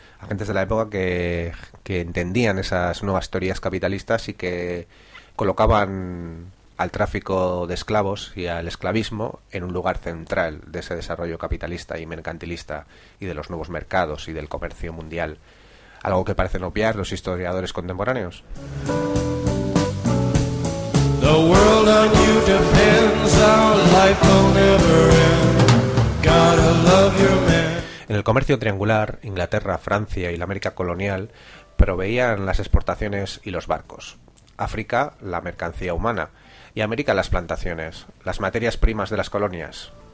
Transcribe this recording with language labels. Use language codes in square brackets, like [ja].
[es] Agentes de la época que entendían esas nuevas teorías capitalistas y que colocaban al tráfico de esclavos y al esclavismo en un lugar central de ese desarrollo capitalista y mercantilista y de los nuevos mercados y del comercio mundial. Algo que parecen obviar los historiadores contemporáneos. [en] The world on you depends, our life will never end. Gotta love your man. [es] En el comercio triangular, Inglaterra, Francia y la América colonial proveían las exportaciones y los barcos. África, la mercancía humana. Y América, las plantaciones, las materias primas de las colonias.